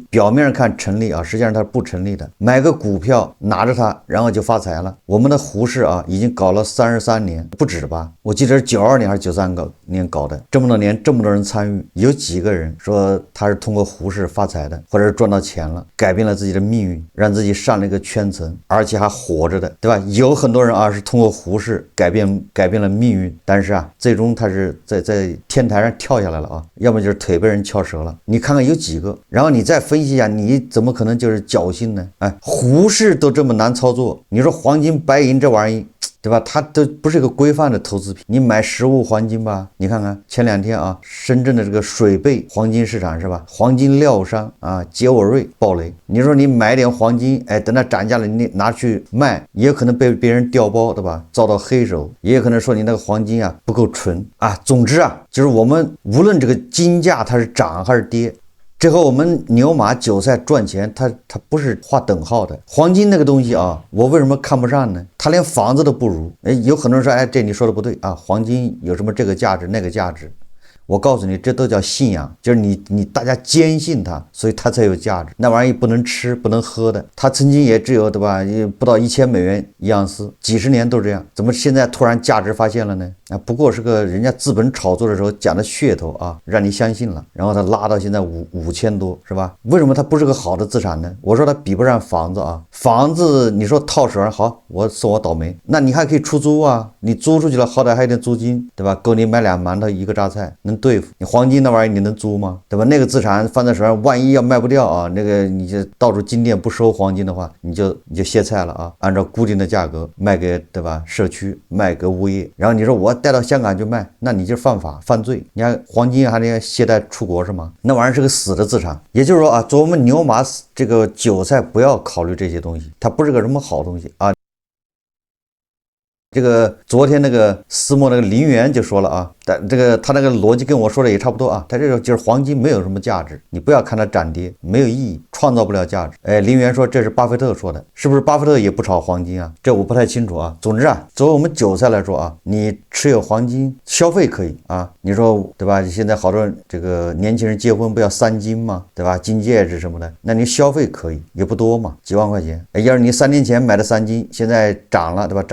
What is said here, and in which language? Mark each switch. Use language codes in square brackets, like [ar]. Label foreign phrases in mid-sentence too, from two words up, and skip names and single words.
[zh] 表面上看成立實際上它是不成立的。買個股票拿着它然後就發財了。我們的胡適已經搞了33年不止吧，我記得是92年還是93年搞的，這麼多年這麼多人參與，有幾個人說他是通過胡適發財的，或者是賺到錢了，改變了自己的命運，讓自己上了一個圈層，而且還活着的，对吧？有很多人是通過胡適改變了命運，但是最終他是在天台上跳下來了要麼就是腿被人敲折了。你看看有幾個，然後你再分析一下，你怎麼可能就是僥倖呢？胡適都這麼難操作，你說黃金白銀這玩意對吧？它都不是一個規範的投資品。你買實物黄金吧，你看看前2天深圳的這個水貝黃金市場是吧？黃金料商杰沃瑞暴雷。你說你買點黃金，等它漲價了，你拿去賣，也有可能被別人調包，對吧？遭到黑手，也有可能說你那個黃金不夠純總之就是我們無論這個金價它是漲還是跌，這和我們牛馬韭菜賺錢它不是劃等號的。黃金那個東西我為什麼看不上呢？它連房子都不如。有很多人說這你說的不對黃金有什麼這個價值那個價值。我告訴你，這都叫信仰，就是你大家堅信它，所以它才有價值。那玩意不能吃不能喝的，它曾经也只有对吧，不到1000美元一盎司，幾十年都這樣，怎麼現在突然價值發現了呢？不過是個人家資本炒作的時候講的噱頭讓你相信了，然後它拉到現在5000多是吧？為什麼它不是個好的資產呢？我說它比不上房子房子你說套手上好，我送我倒霉，那你還可以出租你租出去了好歹還有點租金，对吧？夠你買2饅頭1個榨菜能對付。你黃金那玩意你能租嗎？对吧？那個資產放在手上，萬一要賣不掉那個你就到處金店不收黃金的話，你就歇菜了按照固定的價格賣給对吧社區，賣給物業，然後你說我帶到香港就賣，那你就犯法犯罪。你看黃金還得携帶出國是嗎？那玩意是個死的資產。也就是說作為我們牛馬這個韭菜不要考慮這些東西，它不是個什麼好東西這個昨天那個私募那個林園就說了啊，但這個他那個邏輯跟我說的也差不多啊，他这个就是黄金没有什麼價值，你不要看它漲跌，沒有意義，創造不了價值。哎，林園說這是巴菲特說的，是不是巴菲特也不炒黃金啊？這我不太清楚啊。總之啊，作為我們韭菜來說啊，你持有黃金消費可以啊，你說對吧？現在好多這個年輕人結婚不要3金嗎？對吧？金戒指什麼的，那你消費可以，也不多嘛，幾萬塊錢。哎，要是你3年前買的3金，現在漲了，對吧？